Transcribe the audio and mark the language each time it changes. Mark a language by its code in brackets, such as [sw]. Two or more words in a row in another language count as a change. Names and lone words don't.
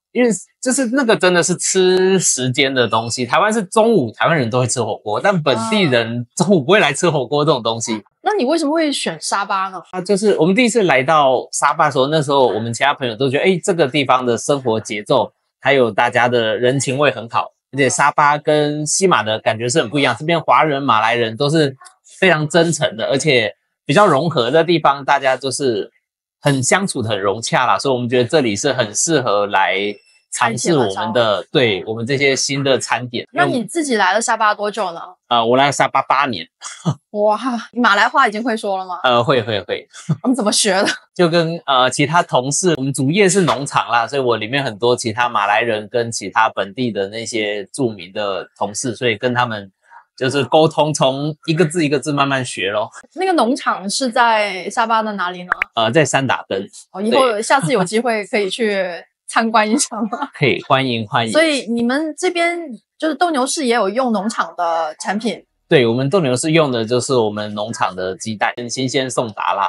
[zh] 因為就是那個真的是吃時間的東西。台灣是中午台灣人都會吃火鍋，但本地人中午不會來吃火鍋這種東西。那你為什麼會選沙巴呢？就是我們第一次來到沙巴的時候，那時候我們其他朋友都覺得，這個地方的生活節奏還有大家的人情味很好，而且沙巴跟西馬的感覺是很不一樣。這邊華人、馬來人都是非常真誠的，而且比較融合的地方，大家就是很相處的很融洽啦，所以我们觉得这裡是很適合來嘗試我們的，對我們這些新的餐點。那你自己來了沙巴多久呢？我來了沙巴8年。哇，你馬來話已經會說了嗎？會。你怎麼學的？就跟其他同事，我們主業是農場啦，所以我裡面很多其他馬來人跟其他本地的那些著名的同事，所以跟他們就是溝通，從一個字一個字慢慢學咯。那個農場是在沙巴的哪裡呢？在三打根。以後下次有機會可以去參觀一下嗎？可以，歡迎。所以你們這邊就是鬥牛士也有用農場的產品？對，我們鬥牛士用的就是我們農場的雞蛋，新鮮送達啦。